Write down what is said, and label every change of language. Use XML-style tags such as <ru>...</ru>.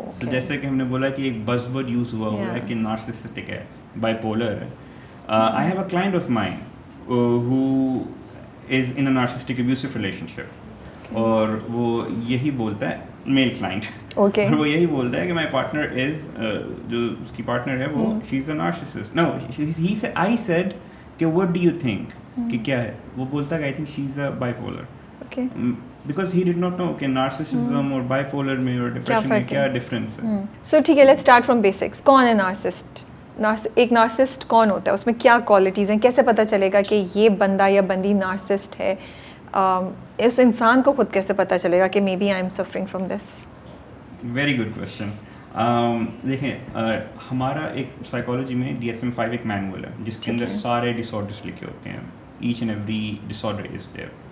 <ur>سو جیسے کہ ہم نے بولا کہ ایک بز ورڈ یوز ہوا ہے کہ نارسسٹک ہے, بائی پولر ہے.</ur> <en>I have a client of mine who is in a narcissistic abusive relationship,</en> <ur>اور وہ یہی بولتا ہے,</ur> <en>male client, اور وہ یہی بولتا ہے کہ my partner is</en> <ur>جو اس کی پارٹنر ہے وہ</ur> <en>she's a narcissist. No, he said, I said کہ what do you think</en> <ur>کہ کیا ہے, وہ بولتا ہے</ur> <en>I think she's a bipolar. Because he did not know کہ narcissism اور bipolar میں اور depression میں کیا difference ہے. So</en> <ur>ٹھیک ہے,</ur> <en>let's start from basics.</en> <ur>کون ہے narcissist؟ ایک نارسسٹ کون ہوتا ہے, اس میں کیا کوالٹیز ہیں, کیسے پتہ چلے گا کہ یہ بندہ یا بندی نارسسٹ ہے, اس انسان کو خود کیسے پتہ چلے گا کہ</ur> <en>Maybe I am suffering from this? Very good question.</en> <ur>دیکھیں ہمارا ایک سائیکالوجی میں DSM-5 ایک مینول ہے جس کے اندر سارے ڈس آرڈرس لکھے ہوتے ہیں,</ur> <en>Each and every disorder is there.</en>